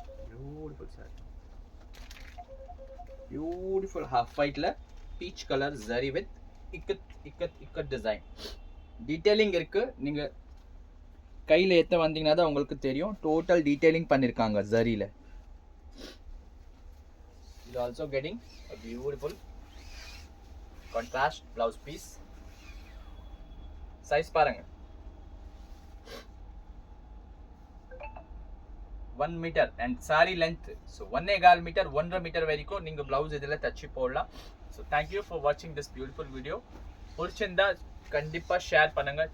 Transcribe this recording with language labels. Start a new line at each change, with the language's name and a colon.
Tamil: Beautiful sorry, beautiful half ஒயிட்ல peach colour zari with ikat design. Detailing இருக்கு, நீங்க கையில ஏத்த வந்தீங்கன்னா தான் உங்களுக்கு தெரியும். டோட்டல் டீடைலிங் பண்ணிருக்காங்க ஜரியில. இது
English: Also getting a beautiful contrast blouse piece.
Tamil: Size பாருங்க, 1 metre and sorry length so 1.25 metre 1.5 metre வரைக்கும் நீங்கள் ப்ளவுஸ் இதில் தச்சு போடலாம்.
English: So thank you for வாட்சிங் this beautiful video.
Tamil: பிடிச்சிருந்தா கண்டிப்பாக ஷேர் பண்ணுங்கள்.